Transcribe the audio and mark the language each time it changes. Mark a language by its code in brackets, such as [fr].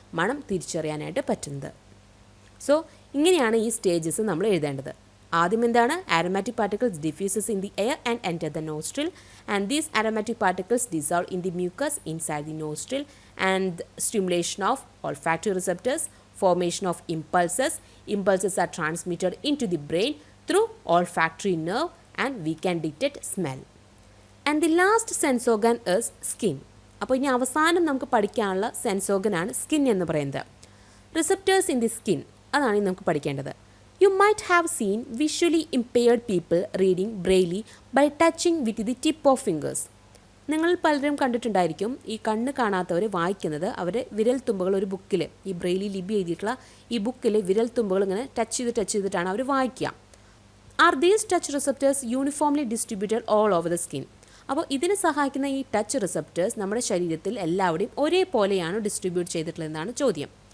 [ml] മണം തിരിച്ചറിയാനായിട്ട് പറ്റുന്നത്. സോ ഇങ്ങനെയാണ് ഈ സ്റ്റേജസ് നമ്മൾ എഴുതേണ്ടത്. ആദ്യം എന്താണ്? [en] Aromatic particles diffuses in the air and enter the nostril and these aromatic particles dissolve in the mucus inside the nostril and stimulation of olfactory receptors, formation of impulses. Impulses are transmitted into the brain through olfactory nerve and we can detect smell. And the last sense organ is skin. [ml] അപ്പോൾ ഇനി അവസാനം നമുക്ക് പഠിക്കാനുള്ള sense ഓർഗനാണ് skin എന്ന് പറയുന്നത്. [en] receptors in the skin, [ml] അതാണ് ഇനി നമുക്ക് പഠിക്കേണ്ടത്. [en] You might have seen visually impaired people reading braille by touching with the tip of fingers. [ml] നിങ്ങൾ പലരും കണ്ടിട്ടുണ്ടായിരിക്കും ഈ കണ്ണ് കാണാത്തവർ വായിക്കുന്നത് അവർ വിരൽ തുമ്പുകൾ ഒരു ബുക്കിൽ, ഈ ബ്രെയിലി ലിപി എഴുതിയിട്ടുള്ള ഈ ബുക്കിൽ വിരൽ തുമ്പുകൾ ഇങ്ങനെ ടച്ച് ചെയ്തിട്ടാണ് അവർ വായിക്കുക. [en] Are these touch receptors uniformly distributed all over the skin. [ml] അപ്പോൾ ഇതിനെ സഹായിക്കുന്ന ഈ ടച്ച് റിസെപ്റ്റേഴ്സ് നമ്മുടെ ശരീരത്തിൽ എല്ലാവരുടെയും ഒരേപോലെയാണ് ഡിസ്ട്രിബ്യൂട്ട് ചെയ്തിട്ടുള്ളതെന്നാണ് ചോദ്യം.